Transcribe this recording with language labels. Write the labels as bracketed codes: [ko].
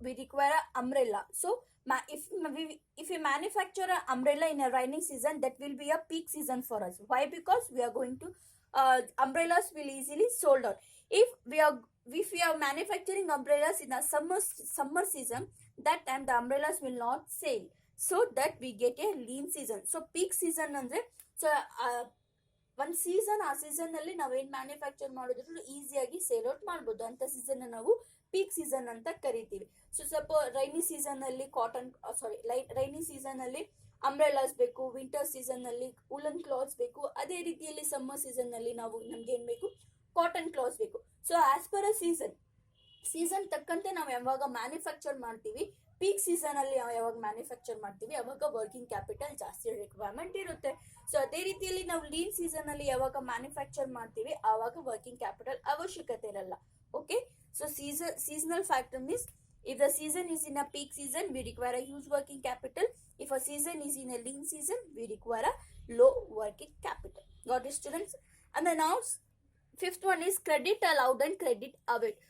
[en] We require an umbrella. So if we manufacture an umbrella in a rainy season, that will be a peak season for us. Why? Because we are going to umbrellas will easily sold out. If we are manufacturing umbrellas in a summer season, that time the umbrellas will not sell. So that we get a lean season. [kn] So peak season andre so ಒಂದು season, ಆ season ಅಲ್ಲಿ ನಾವೇನ್ manufacture ಮಾಡಿದ್ರು ಈಸಿಯಾಗಿ sale out ಮಾಡ್ಬೋದು ಅಂತ season ನಾವು peak season ಅಂತ ಕರಿತೀವಿ. ಸೊ ರೈನಿ ಸೀಸನ್ ಅಲ್ಲಿ ರೈನಿ ಸೀಸನ್ ಅಲ್ಲಿ ಅಂಬ್ರೆಲಾಸ್ ಬೇಕು, ವಿಂಟರ್ ಸೀಸನ್ ಅಲ್ಲಿ ವುಲನ್ ಕ್ಲಾತ್ಸ್ ಬೇಕು, ಅದೇ ರೀತಿಯಲ್ಲಿ ಸಮ್ಮರ್ ಸೀಸನ್ ಅಲ್ಲಿ ನಮ್ಗೆ ಏನ್ ಬೇಕು? ಕಾಟನ್ ಕ್ಲಾತ್ಸ್ ಬೇಕು. ಸೊ ಆಸ್ ಪರ್ ಅ ಸೀಸನ್ ತಕ್ಕಂತೆ ನಾವು ಯಾವಾಗ ಮ್ಯಾನುಫ್ಯಾಕ್ಚರ್ ಮಾಡ್ತೀವಿ, ಪೀಕ್ ಸೀಸನ್ ಅಲ್ಲಿ ಯಾವಾಗ ಮ್ಯಾನುಫ್ಯಾಕ್ಚರ್ ಮಾಡ್ತೀವಿ ಅವಾಗ ವರ್ಕಿಂಗ್ ಕ್ಯಾಪಿಟಲ್ ಜಾಸ್ತಿ ರಿಕ್ವೈರ್ಮೆಂಟ್ ಇರುತ್ತೆ. ಸೊ ಅದೇ ರೀತಿಯಲ್ಲಿ ನಾವು ಲೀನ್ ಸೀಸನ್ ಅಲ್ಲಿ ಯಾವಾಗ ಮ್ಯಾನುಫ್ಯಾಕ್ಚರ್ ಮಾಡ್ತೀವಿ ಆವಾಗ ವರ್ಕಿಂಗ್ ಕ್ಯಾಪಿಟಲ್ ಅವಶ್ಯಕತೆ ಇರಲ್ಲ. [en] Okay, so seasonal factor means if the season is in a peak season, we require a huge working capital. If a season is in a lean season, we require a low working capital. Got it, students? And then now fifth one is credit allowed and credit availed.